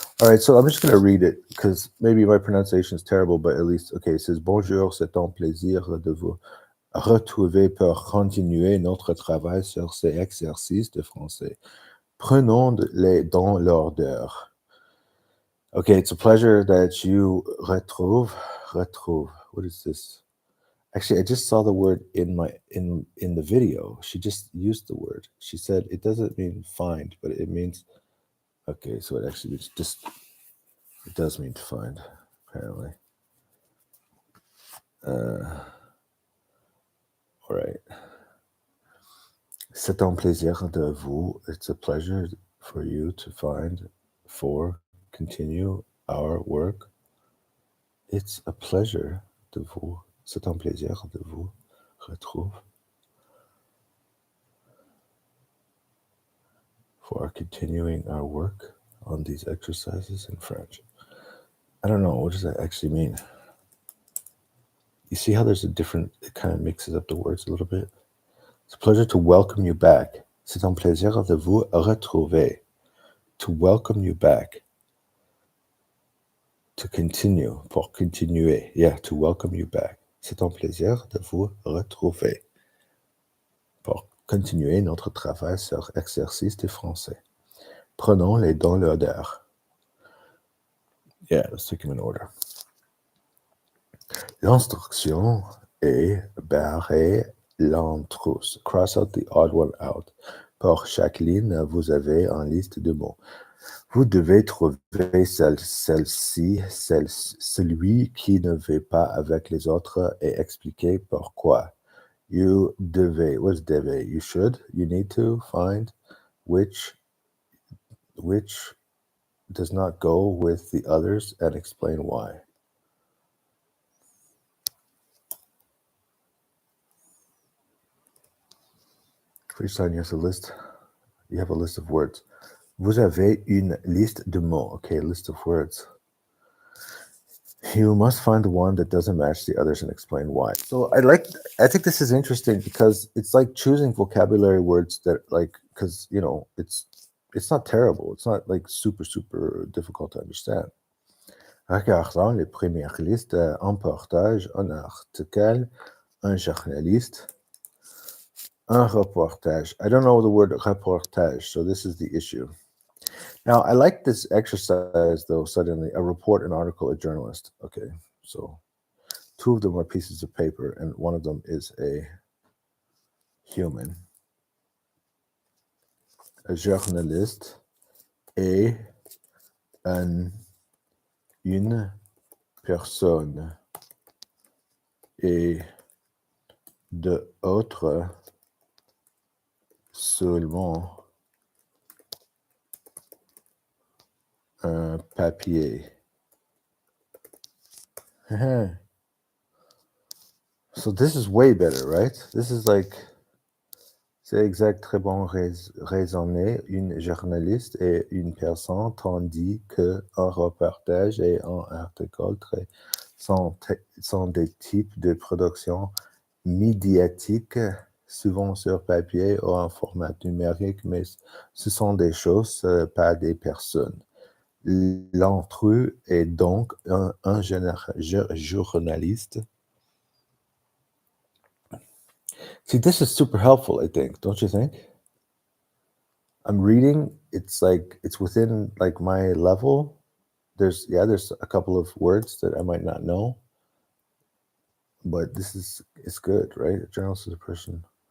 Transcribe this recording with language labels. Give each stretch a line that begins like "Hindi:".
English: All right, so I'm just going to read it because maybe my pronunciation is terrible, but at least, okay, it says bonjour,
French: c'est un plaisir de vous retrouver pour continuer notre travail sur ces exercices de français. Prenons-les dans l'ordre.
English: Okay, it's a pleasure that you retrouve. What is this? Actually, I just saw the word in the video. She just used the word. She said it doesn't mean find, but it means okay. So it actually means just it does mean to find, apparently.
French: All right. C'est un plaisir de vous.
English: It's a pleasure for you to find for continue our work. It's a pleasure de vous.
French: C'est un plaisir de vous retrouve
English: for continuing our work on these exercises in French. I don't know. What does that actually mean? You see how there's it kind of mixes up the words a little bit? It's a pleasure to welcome you back.
French: C'est un plaisir de vous retrouver.
English: To welcome you back. To continue.
French: Pour continuer.
English: Yeah, to welcome you back.
French: C'est un plaisir de vous retrouver. Pour continuer notre travail sur exercice de français. Prenons-les dans l'ordre.
English: Yeah, let's take them in order.
French: L'instruction est barrer l'intrusse.
English: Cross out the odd one out.
French: Pour chaque ligne, vous avez une liste de mots. Vous devez trouver celle-ci, celui qui ne va pas avec les autres et expliquer pourquoi.
English: You devez, what's devez? You should, you need to find which does not go with the others and explain why. For each time you have a list, you have a list of words.
French: Vous avez une liste de mots.
English: Okay, list of words. You must find the one that doesn't match the others and explain why. So I think this is interesting because it's like choosing vocabulary words that like, because, it's not terrible. It's not like super, super difficult to understand.
French: Regardons les premières listes en portage, un article, un journaliste, un reportage.
English: I don't know the word reportage, so this is the issue. Now, I like this exercise, though, suddenly. A report, an article, a journalist. Okay, so two of them are pieces of paper, and one of them is a human.
French: A journaliste est une personne et de autres seulement un papier.
English: So this is way better, right? This is like,
French: c'est exact, très bon raisonné, une journaliste et une personne, tandis que un reportage et un article sont des types de production médiatique, souvent sur papier ou en format numérique, mais ce sont des choses, pas des personnes. L'intrus est donc un journaliste.
English: See, this is super helpful, I think, don't you think? I'm reading, it's like, it's within like my level. There's a couple of words that I might not know, but it's good, right? A journalist is a person.